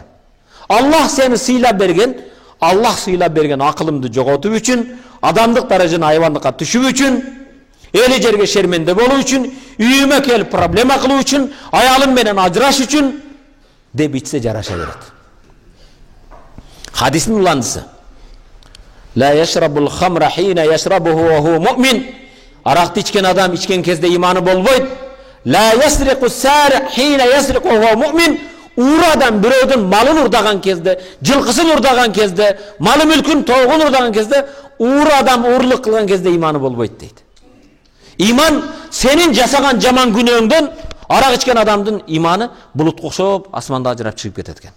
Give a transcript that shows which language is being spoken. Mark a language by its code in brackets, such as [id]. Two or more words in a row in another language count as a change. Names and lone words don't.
[ky] Аллах сени сыйлап берген, Аллах сыйлап берген акылымды жоготуу үчүн, адамдык даражаны айвандыкка түшүү үчүн, эли жерге шерменде болуу үчүн, үйүмө келип проблема кылуу үчүн, аялым менен ажыраш үчүн деп ичсе жараша берет. Хадистин уландысы. [ar] لا يشرب الخمر حين يشربها وهو مؤمن. [ky] Аракты ичкен адам ичкен кезде иманы болбойт. [ar] لا يسرق السارق حين يسرق وهو مؤمن. [ky] Ур адам бирөөдүн малын урдаган кезде, жылкысын урдаган кезде, малы мүлкүн тоогун урдаган кезде, ур адам урлук кылган кезде иманы болбойт дейт. Иман сенин жасаган жаман күнөөңдөн арак ичкен адамдын иманы булутка окшоп асманда ажырап чыгып кетет экен.